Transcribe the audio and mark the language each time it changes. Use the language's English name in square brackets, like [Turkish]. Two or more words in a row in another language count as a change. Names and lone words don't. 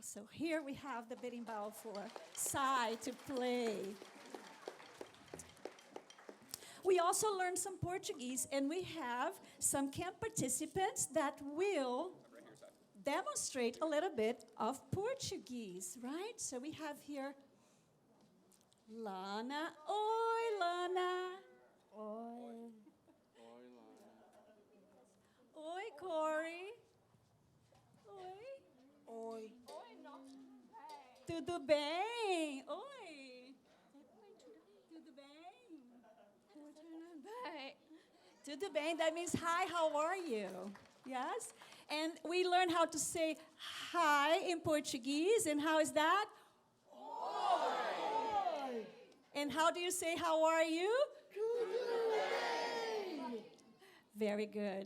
[English] So here we have the berimbau for Sai to play. We also learned some Portuguese, and we have some camp participants that will demonstrate a little bit of Portuguese, right? So we have here Lana. [Portuguese] Oi, Lana. Oi. Oi, Corey. Oi. Oi. Tudo bem? Oi. Tudo bem? Tudo bem, [English] that means hi, how are you? Yes? And we learn how to say hi in Portuguese, and how is that? [Portuguese] Oi. [English] And how do you say how are you? Very good.